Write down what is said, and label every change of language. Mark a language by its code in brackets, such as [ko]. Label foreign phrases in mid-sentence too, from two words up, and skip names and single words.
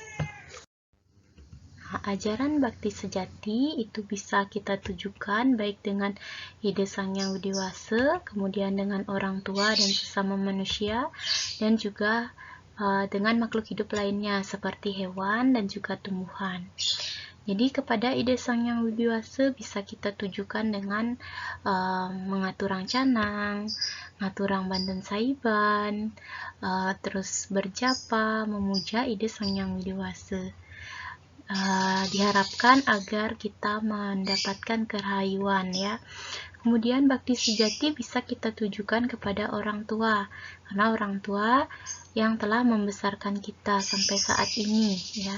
[id] Ajaran bakti sejati itu bisa kita tujukan baik dengan Ide Sang Yang Widiwasa, kemudian dengan orang tua dan sesama manusia, dan juga dengan makhluk hidup lainnya seperti hewan dan juga tumbuhan. Jadi kepada ide Sang Yang Widiwasa bisa kita tujukan dengan mengatur canang, [ban] ngaturang banten saiban, [id] terus berjapa, memuja ide Sang Yang Widiwasa. Diharapkan agar kita mendapatkan kerahayuan ya. Kemudian bakti sejati bisa kita tujukan kepada orang tua, karena orang tua yang telah membesarkan kita sampai saat ini ya.